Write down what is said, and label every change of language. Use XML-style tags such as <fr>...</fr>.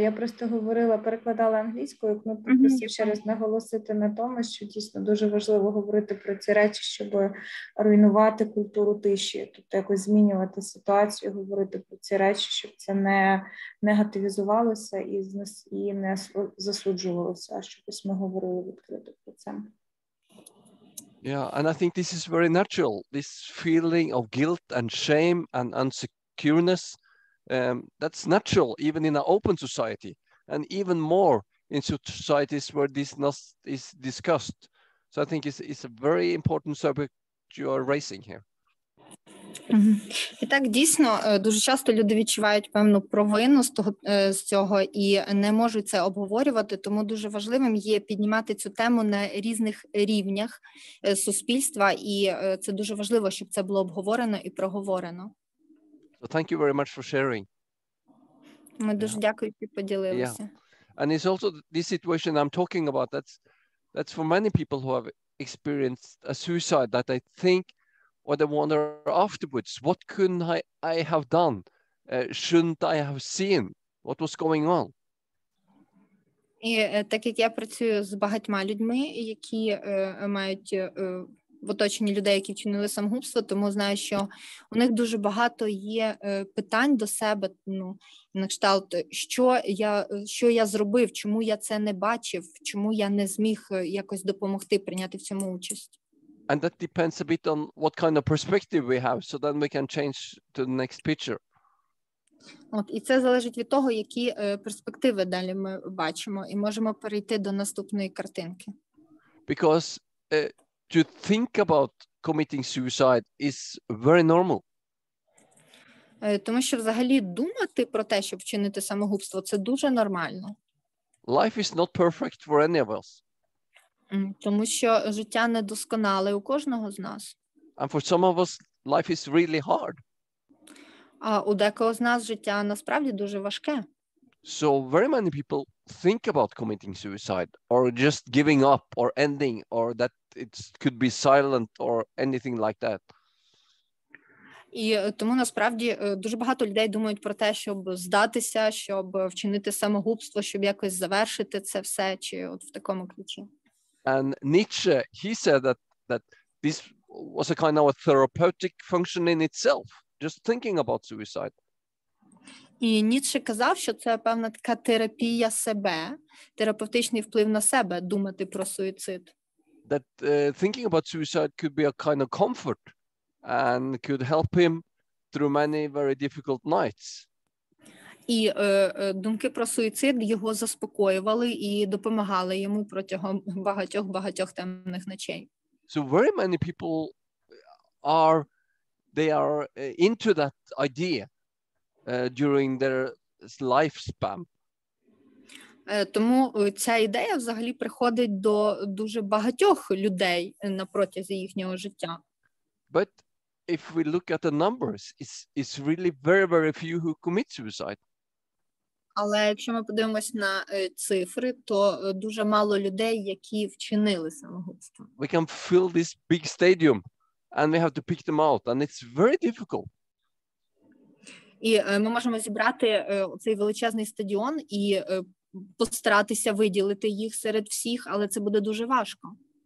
<uk>Я просто говорила, перекладала англійською, ну, попросив ще раз наголосити на тому, що дійсно дуже важливо говорити про ці речі, щоб руйнувати культуру тиші, тобто якось змінювати ситуацію, говорити про ці речі, щоб це не негативізувалося і не засуджувалося, а щоб ми говорили відкрито про це.</uk> <en>Yeah, and I think this is very natural. This feeling of guilt and shame and unsecureness, that's natural even in an open society, and even more in societies where this not is discussed. So I think it's a very important subject you are raising here.</en> <uk>І так, дійсно, дуже часто люди відчувають певну провину з цього і не можуть це обговорювати, тому дуже важливим є піднімати цю тему на різних рівнях суспільства, і це дуже важливо, щоб це було обговорено і проговорено.</uk> <en>So thank you very much for sharing.</en> <uk>Ми дуже дякую, що поділилися.</uk> <en>And it's also this situation I'm talking about, that's for many people who have experienced a suicide, that I think or they wonder afterwards, what couldn't I have done? Shouldn't I have seen what was going on?</en> <uk>І так як я працюю з багатьма людьми, які мають в оточенні людей, які вчинили самогубство, тому знаю, що у них дуже багато є питань до себе, ну, на кшталт, що я зробив, чому я це не бачив, чому я не зміг якось допомогти прийняти в цьому участь.</uk> <en>And that depends a bit on what kind of perspective we have, so then we can change to the next picture.</en> <uk>От, і це залежить від того, які перспективи далі ми бачимо, і можемо перейти до наступної картинки.</uk> <en>Because to think about committing suicide is very normal.</en> <uk>Тому що взагалі думати про те, щоб вчинити самогубство, це дуже нормально.</uk> <en>Life is not perfect for any of us.</en> <uk>Тому що життя недосконале у кожного з нас.</uk> <en>And for some of us, life is really hard.</en> <uk>А у декого з нас життя насправді дуже важке.</uk> <en>So very many people think about committing suicide or just giving up or ending or that it could be silent or anything like that.</en> <uk>І тому насправді дуже багато людей думають про те, щоб здатися, щоб вчинити самогубство, щоб якось завершити це все, чи от в такому ключі.</uk> <en>And Nietzsche, he said that this was a kind of a therapeutic function in itself, just thinking about suicide.</en> <uk>І Ніцше казав, що це певна така терапія себе, терапевтичний вплив на себе, думати про суїцид.</uk> <en>That thinking about suicide could be a kind of comfort and could help him through many very difficult nights.</en> <uk>І думки про суїцид його заспокоювали і допомагали йому протягом багатьох темних ночей.</uk> <en>So very many people are into that idea during their lifespan.</en> <uk>Тому ця ідея взагалі приходить до дуже багатьох людей на протязі їхнього життя.</uk> <en>But if we look at the numbers, it's really very, very few who commit suicide.</en> <uk>Але якщо ми подивимось на цифри, то дуже мало людей, які вчинили самогубство.</uk> <en>We can fill this big stadium and we have to pick them out, and it's very difficult.</en> <uk>І ми можемо зібрати цей величезний стадіон і постаратися виділити їх серед всіх, але це буде дуже важко.</uk>